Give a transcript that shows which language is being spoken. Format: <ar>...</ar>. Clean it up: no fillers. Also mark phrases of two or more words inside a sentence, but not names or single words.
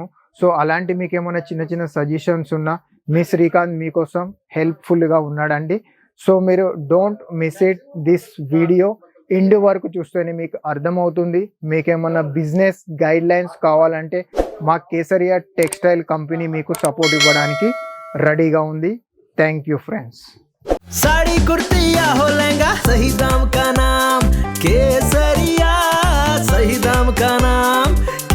<te>సో అలాంటి మీకు ఏమైనా చిన్న చిన్న సజెషన్స్ ఉన్నా మీ శ్రీకాంత్ మీకోసం హెల్ప్ఫుల్గా ఉన్నాడండి. సో మీరు</te> <en>don't miss it this video,</en> <te>ఎండ్ వరకు చూస్తేనే మీకు అర్థమవుతుంది. మీకు ఏమన్నా</te> <en>business guide lines</en> <te>కావాలంటే మా కేసరియా టెక్స్టైల్ కంపెనీ మీకు సపోర్ట్ ఇవ్వడానికి రెడీగా ఉంది.</te> <en>thank you friends.</en> <hi>साड़ी कुर्ती या हो लहंगा, सही दाम का नाम केसरिया, सही दाम का नाम</hi>